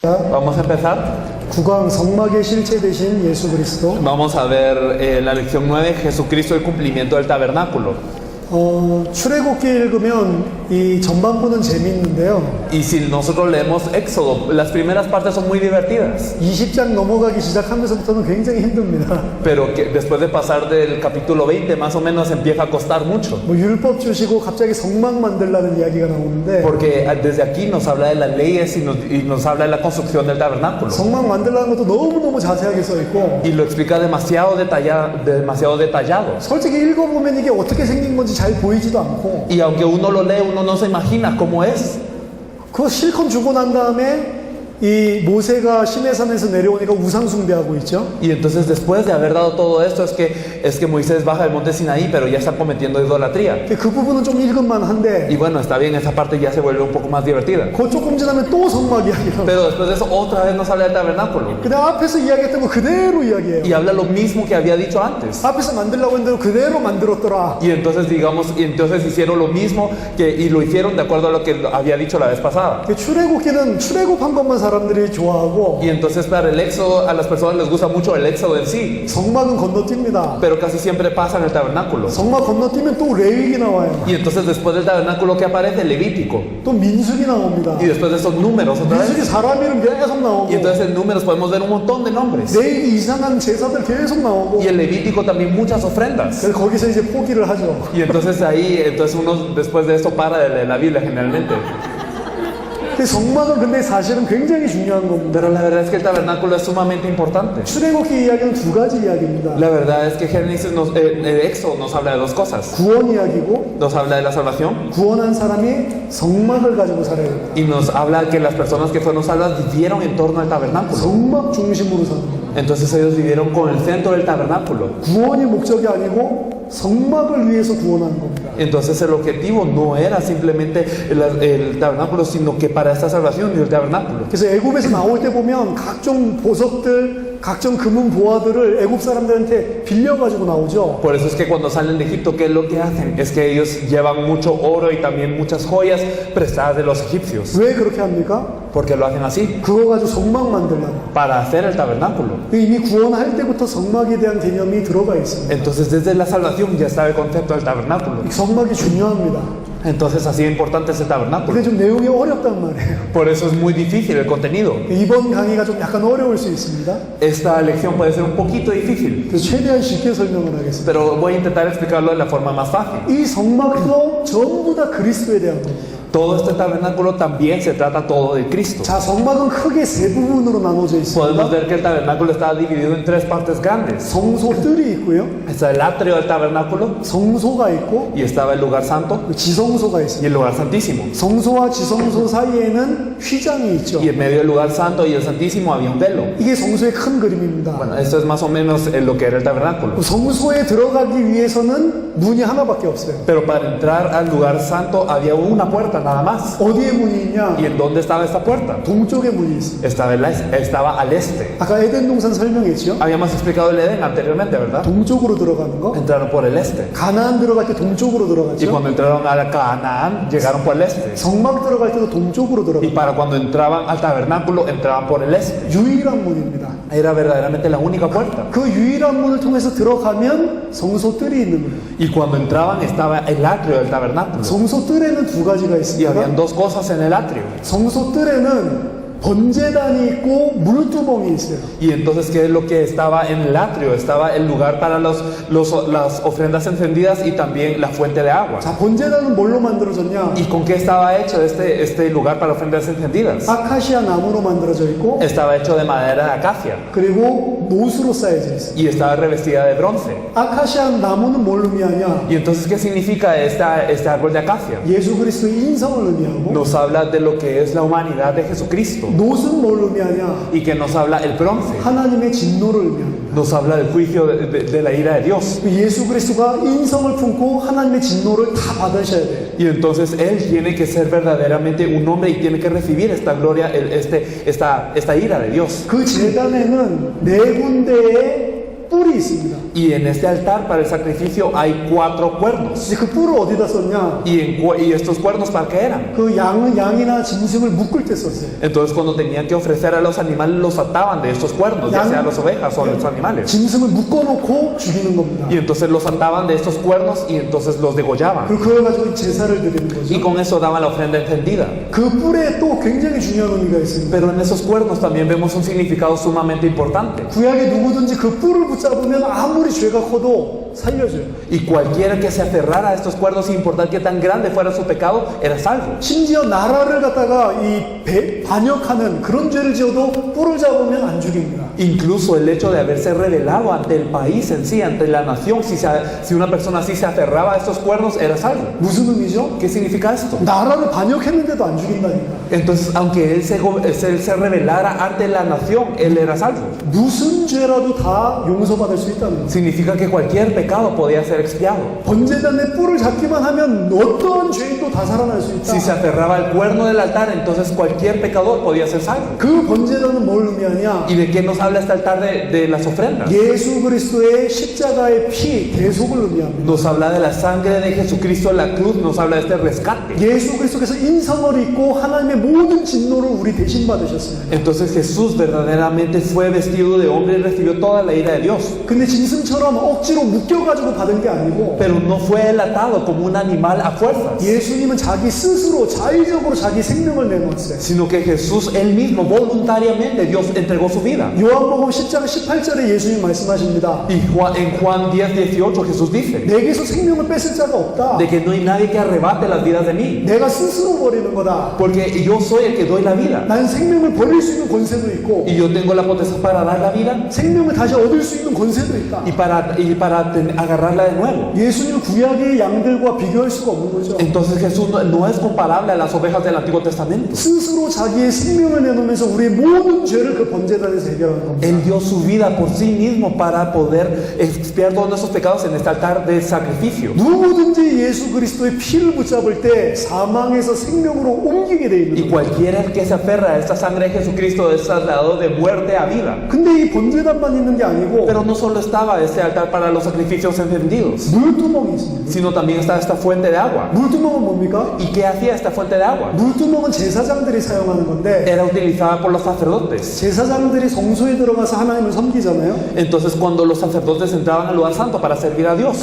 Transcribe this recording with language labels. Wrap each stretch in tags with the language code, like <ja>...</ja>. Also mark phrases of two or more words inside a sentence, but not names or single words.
<es>Vamos a empezar.</es> <ko>9강 성막의 실체 되신 예수 그리스도.</ko> <es>Vamos a ver la lección 9, Jesucristo, el cumplimiento del tabernáculo.</es> <ko>출애굽기 읽으면 이 전반부는 재밌는데요.</ko> <es>Y si nosotros leemos Éxodo, las primeras partes son muy divertidas.</es> <ko>20장 넘어가기 시작하면서부터는 굉장히 힘듭니다.</ko> <es>Pero que después de pasar del capítulo 20, más o menos empieza a costar mucho.</es> <ko>뭐 율법 주시고 갑자기 성막 만들라는 이야기가 나오는데.</ko> <es>Porque desde aquí nos habla de las leyes y nos habla de la construcción del tabernáculo.</es> <ko>성막 만들라는 것도 너무너무 자세하게 써 있고.</ko> <es>Y lo explica demasiado detallado.</es> <ko>솔직히 읽어보면 이게 어떻게 생긴 건지 잘 보이지도 않고.</ko> <es>Y aunque uno lo lee, uno no se imagina cómo es.</es> <ko>그거 실컷 주고 난 다음에 이 모세가 시내산에서 내려오니까 우상 숭배하고 있죠.</ko> <es>Y entonces después de haber dado todo esto es que Moisés baja del monte Sinaí, pero ya están cometiendo idolatría.</es> <ko>그 부분은 좀 읽을만 한데.</ko> <es>Y bueno, está bien, esa parte ya se vuelve un poco más divertida.</es> <ko>그 조금 지나면 또 성막 이야기가.</ko> <es>Pero después de eso otra vez nos habla del tabernáculo.</es> <ko>그냥 앞에서 이야기했던 거 그대로 이야기해요.</ko> <es>Y habla lo mismo que había dicho antes.</es> <ko>앞에서 만들려고 했는데 그대로 만들었더라.</ko> <es>Y entonces entonces hicieron lo mismo y lo hicieron de acuerdo a lo que había dicho la vez pasada.</es> <ko>출애굽기는 출애굽한 것만 사람들이 좋아하고.</ko> <es>Y entonces para el éxodo, a las personas les gusta mucho el éxodo en sí.</es> <ko>성막은 건너뜁니다.</ko> <es>Pero casi siempre pasa en el tabernáculo.</es> <ko>성막 건너뛰면 또 레위기 나와요.</ko> <es>Y entonces después del tabernáculo, ¿qué aparece? Levítico.</es> <ko>또 민수기 나옵니다.</ko> <es>Y después de esos números otra vez.</es> <ko>민수기 사람 이름 계속 나오고.</ko> <es>Y entonces en números podemos ver un montón de nombres.</es> <ko>레위기 이상한 제사들 계속 나오고.</ko> <es>Y en Levítico también muchas ofrendas.</es> <ko>그래서 거기서 이제 포기를 하죠.</ko> <es>Y entonces uno después de esto para de leer la Biblia generalmente.</es> <ko>성막은 근데 사실은 굉장히 중요한 겁니다.</ko> <es>Pero la verdad es que el tabernáculo es sumamente importante.</es> <ko>출애굽기 이야기는 두 가지 이야기입니다.</ko> <es>La verdad es que el Éxodo nos habla de dos cosas.</es> <ko>구원 이야기고,</ko> <es>Nos habla de la salvación</es> <ko>구원한 사람이 성막을 가지고 살아야 됩니다.</ko> <es>y nos habla que las personas que fueron salvas vivieron en torno al tabernáculo.</es> <ko>성막 중심으로 사는 겁니다.</ko> <es>Entonces ellos vivieron con el centro del tabernáculo.</es> <ko>구원이 목적이 아니고 성막을 위해서 구원하는 겁니다.</ko> <es>Entonces el objetivo no era simplemente el tabernáculo, sino que para esta salvación y el tabernáculo.</es> <ko>그래서 애굽에서 나올 때 보면 각종 보석들, 각종 금은 보화들을 애굽 사람들한테 빌려가지고 나오죠.</ko> <es>Por eso es que cuando salen de Egipto, ¿qué es lo que hacen? Es que ellos llevan mucho oro y también muchas joyas prestadas de los egipcios.</es> <ko>왜 그렇게 합니까?</ko> <es>¿Por qué lo hacen así?</es> <ko>그거 가지고 성막 만들려고.</ko> <es>Para hacer el tabernáculo.</es> <ko>이미 구원할 때부터 성막에 대한 개념이 들어가 있습니다.</ko> <es>Entonces desde la salvación ya estaba el concepto del tabernáculo.</es> <ko>이 성막이 중요합니다.</ko> <es>Entonces así de importante es el tabernáculo.</es> <ko>근데 좀 내용이 어렵단 말이에요.</ko> <es>Por eso es muy difícil el contenido.</es> <ko>이번 강의가 좀 약간 어려울 수 있습니다.</ko> <es>Esta lección puede ser un poquito difícil,</es> <ko>그래서 최대한 쉽게 설명을 하겠습니다.</ko> <es>pero voy a intentar explicarlo de la forma más fácil.</es> <ko>이 성막도 전부 다 그리스도에 대한 겁니다.</ko> <es>Todo este tabernáculo también se trata todo de Cristo.</es> <ko>자, 성막은 크게 세 부분으로 나눠져</ko> <es>Podemos</es> <ko>있습니다.</ko> <es>ver que el tabernáculo está dividido en tres partes grandes.</es> <ko>성소뜰이 있고요.</ko> <es>Está el atrio del tabernáculo</es> <ko>성소가 있고</ko> <es>y estaba el lugar santo</es> <ko>지성소가</ko> <es>y</es> <ko>있습니다.</ko> <es>el lugar santísimo.</es> <ko>성소와 지성소 사이에는 휘장이 있죠.</ko> <es>Y en medio del lugar santo y el santísimo había un velo.</es> <ko>이게 성소의 큰 그림입니다.</ko> <es>Bueno, esto es más o menos lo que era el tabernáculo.</es> <ko>성소에 들어가기 위해서는 문이 하나밖에 없어요.</ko> <es>Pero para entrar al lugar santo había una puerta nada más.</es> <ko>어디에 문이 있냐?</ko> <es>¿Y en dónde estaba esta puerta?</es> <ko>동쪽에 문이 있습니다.</ko> <es>Estaba al este.</es> <ko>아까 에덴 동산 설명했죠?</ko> <es>Habíamos explicado el Edén anteriormente, ¿verdad?</es> <ko>동쪽으로 들어가는 거.</ko> <es>Entraron por el este.</es> <ko>가나안 들어갈 때 동쪽으로</ko> <es>Y</es> <ko>들어갔죠?</ko> <es>cuando entraron a Canaán, llegaron por el este.</es> <ko>성막 들어갈 때도 동쪽으로</ko> <es>Y</es> <ko>들어갔죠.</ko> <es>para cuando entraban al tabernáculo, entraban por el este.</es> <ko>유일한 문입니다.</ko> <es>Era verdaderamente la única puerta.</es> <ko>그 유일한 문을 통해서 들어가면 성소뜰이 있는 거예요.</ko> <es>Y cuando entraban estaba el atrio del tabernáculo.</es> <ko>성소뜰에는 두 가지가</ko> <es>Y</es> <ko>있습니다.</ko> <es>habían dos cosas en el atrio.</es> <ko>성소뜰에는 번제단이 있고 물두멍이 있어요.</ko> <es>Y entonces, ¿qué es lo que estaba en el atrio? Estaba el lugar para las ofrendas encendidas y también la fuente de agua.</es> <ko>자, 번제단은 뭘로 만들어졌냐?</ko> <es>¿Y con qué estaba hecho este lugar para ofrendas encendidas?</es> <ko>아카시아 나무로 만들어져 있고</ko> <es>Estaba hecho de madera de acacia</es> <ko>그리고 노수로 쌓여져 있어요.</ko> <es>y estaba revestida de bronce.</es> <ko>아카시아 나무는 뭘 의미하냐?</ko> <es>¿Y entonces qué significa este árbol de acacia?</es> <ko>예수 그리스도의 인성을 의미하고</ko> <es>Nos habla de lo que es la humanidad de Jesucristo.</es> <ko>노수는 뭘 의미하냐?</ko> <es>¿Y que nos habla el bronce?</es> <ko>하나님의 진노를 의미합니다.</ko> <es>Nos habla del juicio de la ira de Dios.</es> <ko>예수 그리스도가 인성을 품고 하나님의 진노를 다 받으셔야 돼요.</ko> <es>Y entonces Él tiene que ser verdaderamente un hombre y tiene que recibir esta gloria, esta ira de Dios.</es> <ko>그 제단에는 네 군데의 뿔이 있습니다.</ko> <es>Y en este altar para el sacrificio hay 4 cuernos.</es> <ko>이제 그 뿔을 어디다 썼냐?</ko> <es>Y estos cuernos, ¿para qué eran?</es> <ko>그 양이나 짐승을 묶을 때 썼어요.</ko> <es>Entonces cuando tenían que ofrecer a los animales, los ataban de estos cuernos, ya sea a las ovejas o a los animales.</es> <ko>짐승을 묶어놓고 죽이는 겁니다.</ko> <es>Y entonces los ataban de estos cuernos y entonces los degollaban.</es> <ko>그리고 그걸 가지고 제사를 드리는</ko> <es>Y</es> <ko>거죠.</ko> <es>con eso daban la ofrenda encendida.</es> <ko>그 뿔에 또 굉장히 중요한 의미가 있습니다.</ko> <es>Pero en esos cuernos también vemos un significado sumamente importante.</es> <ko>구약에 누구든지 그 뿔을 붙잡으면 아무리 죄가 커도 살려줘요.</ko> <es>Y cualquiera que se aferrara a estos cuernos, sin importar qué tan grande fuera su pecado, era salvo.</es> <ko>심지어 나라를 갖다가 반역하는 그런 죄를 지어도 뿔을 잡으면 안 죽입니다.</ko> <es>Incluso el hecho de haberse rebelado ante el país en sí, ante la nación, si una persona así se aferraba a estos cuernos, era salvo.</es> <ko>무슨 의미죠?</ko> <es>¿Qué significa esto?</es> <ko>나라를 반역했는데도 안 죽인다니까.</ko> <es>Entonces, aunque él se rebelara ante la nación, él era salvo.</es> <ko>무슨 죄라도 다 용서받을 수 있다는 거죠.</ko> <es>Significa que cualquier pecado podía ser expiado.</es> <ko>번제단의 뿔을 잡기만 하면 어떤 죄인도 다 살아날 수 있다.</ko> <es>Si se aferraba al cuerno del altar, entonces cualquier pecador podía ser salvo.</es> <ko>그 번제단은 뭘 의미하냐?</ko> <es>¿Y de qué nos habla este altar de las ofrendas?</es> <ko>예수 그리스도의 십자가의 피, 대속을 의미합니다.</ko> <es>Nos habla de la sangre de Jesucristo en la cruz, nos habla de este rescate.</es> <ko>예수 그리스도께서 인성을 입고 하나님의 모든 진노를 우리 대신 받으셨습니다.</ko> <es>Entonces Jesús verdaderamente fue vestido de hombre y recibió toda la ira de Dios.</es> <ko>근데 짐승처럼 억지로 묶여가지고 받은 게 아니고</ko> <es>Pero no fue él atado como un animal a fuerzas,</es> <ko>예수님은 자기 스스로 자의적으로 자기 생명을 내놓았어요.</ko> <es>sino que Jesús él mismo voluntariamente Dios entregó su vida.</es> <ko>요한복음 10장 18절에 예수님 말씀하십니다.</ko> <es>Y en Juan 10:18 Jesús dice</es> <ko>내게서 생명을 뺏을 자가 없다.</ko> <es>de que no hay nadie que arrebate las vidas de mí,</es> <ko>내가 스스로 버리는 거다.</ko> <es>porque yo soy el que doy la vida.</es> <ko>난 생명을 버릴 수 있는 권세도 있고</ko> <es>Y yo tengo la potestad para dar la vida</es> <ko>생명을 다시 얻을 수 있는 권세도 있다.</ko> <es>y para agarrarla de nuevo.</es> <ko>예수님 구약의 양들과 비교할 수가 없는 거죠.</ko> <es>Entonces Jesús no es comparable a las ovejas del Antiguo Testamento.</es> <ko>스스로 자기의 생명을 내놓으면서 우리의 모든 죄를 그 번제단에서 해결하는 겁니다.</ko> <es>Él dio su vida por sí mismo para poder expiar todos nuestros pecados en este altar de sacrificio.</es> <ko>누구든지 예수 그리스도의 피를 붙잡을 때 사망에서 생명으로 옮기게 돼 있는</ko> <es>Y</es> <ko>거예요.</ko> <es>cualquiera que se aferra a esta sangre de Jesucristo es trasladado de muerte a vida.</es> <ko>근데 이 번제단만 있는 게 아니고</ko> <es>Pero no solo estaba este altar para los sacrificios encendidos,</es> <ko>물두멍이 있습니다.</ko> <es>sino también está esta fuente de agua.</es> <ko>물두멍은 뭡니까?</ko> <es>¿Y qué hacía esta fuente de agua?</es> <ko>물두멍은 제사장들이 사용하는 건데</ko> <es>Era utilizada por los sacerdotes.</es> <ko>제사장들이 성소에 들어가서 하나님을 섬기잖아요.</ko> <es>Entonces cuando los sacerdotes entraban al lugar santo para servir a Dios,</es>